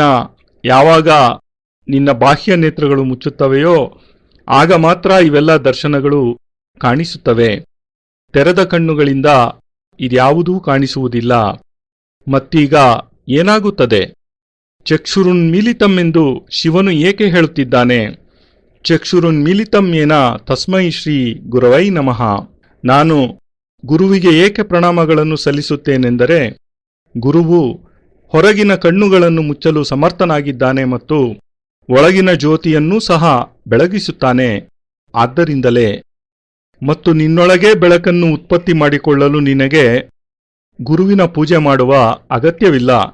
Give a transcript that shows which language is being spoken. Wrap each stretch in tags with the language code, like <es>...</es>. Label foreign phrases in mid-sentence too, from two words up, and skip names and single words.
<kn>ಯಾವಾಗ ನಿನ್ನ ಬಾಹ್ಯ ನೇತ್ರಗಳು ಮುಚ್ಚುತ್ತವೆಯೋ ಆಗ ಮಾತ್ರ ಇವೆಲ್ಲ ದರ್ಶನಗಳು ಕಾಣಿಸುತ್ತವೆ. ತೆರೆದ ಕಣ್ಣುಗಳಿಂದ ಇದ್ಯಾವುದೂ ಕಾಣಿಸುವುದಿಲ್ಲ. ಮತ್ತೀಗ ಏನಾಗುತ್ತದೆ? ಚಕ್ಷುರುನ್ಮೀಲಿತಂ ಎಂದು ಶಿವನು ಏಕೆ ಹೇಳುತ್ತಿದ್ದಾನೆ?</kn> <sa>ಚಕ್ಷುರುನ್ಮೀಲಿತಂ ಯೇನ ತಸ್ಮೈ ಶ್ರೀ ಗುರವೈ ನಮಃ.</sa> <kn>ನಾನು ಗುರುವಿಗೆ ಏಕೆ ಪ್ರಣಾಮಗಳನ್ನು ಸಲ್ಲಿಸುತ್ತೇನೆಂದರೆ, ಗುರುವು ಹೊರಗಿನ ಕಣ್ಣುಗಳನ್ನು ಮುಚ್ಚಲು ಸಮರ್ಥನಾಗಿದ್ದಾನೆ ಮತ್ತು ಒಳಗಿನ ಜ್ಯೋತಿಯನ್ನೂ ಸಹ ಬೆಳಗಿಸುತ್ತಾನೆ. ಆದ್ದರಿಂದಲೇ ಮತ್ತು ನಿನ್ನೊಳಗೇ ಬೆಳಕನ್ನು ಉತ್ಪತ್ತಿ ಮಾಡಿಕೊಳ್ಳಲು ನಿನಗೆ ಗುರುವಿನ ಪೂಜೆ ಮಾಡುವ ಅಗತ್ಯವಿಲ್ಲ.</kn>